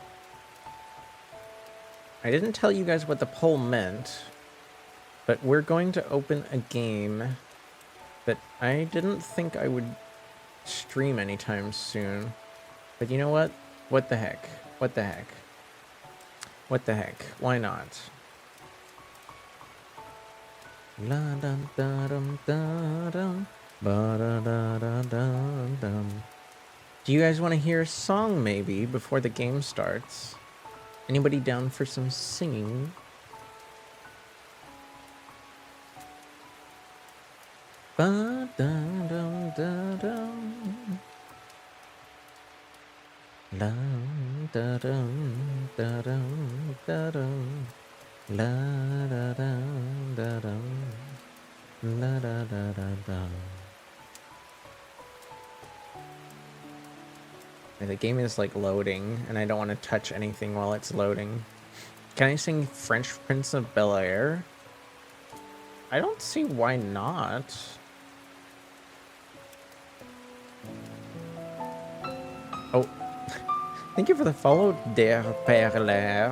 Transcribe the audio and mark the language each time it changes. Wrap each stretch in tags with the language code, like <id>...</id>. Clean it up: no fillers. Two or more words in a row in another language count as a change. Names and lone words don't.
<en>But we're going to open a game that I didn't think I would stream anytime soon. But you know what? What the heck? What the heck? What the heck? Why not? La dum da dum da dum ba da da da dum dum. Do you guys want to hear a song maybe before the game starts? Anybody down for some singing? Ba da dum da dum. La da dum da dum da dum. La da dum da dum. La da da da dum. The game is like loading, and I don't want to touch anything while it's loading. Can I sing French Prince of Bel-Air? I don't see why not. Oh, thank you for the follow, Der Perler.</en>